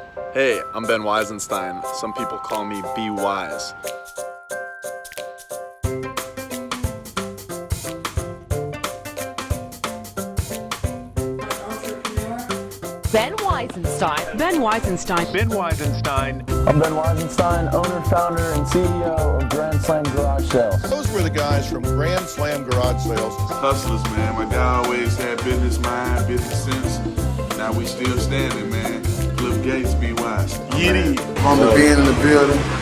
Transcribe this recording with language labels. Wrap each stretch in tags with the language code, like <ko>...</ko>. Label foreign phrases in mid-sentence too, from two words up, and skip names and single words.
<en>Hey, I'm Ben Weisenstein. Some people call me B Weiss. Ben Weisenstein. Ben Weisenstein. Ben Weisenstein. I'm Ben Weisenstein, owner, founder, and CEO of Grand Slam Garage Sales. Those were the guys from Grand Slam Garage Sales. Hustlers, man. My dad always had business mind, business sense. Now we still standing, man. Cliff Gates, B Weiss. Yiddy. Homie being in the building.</en>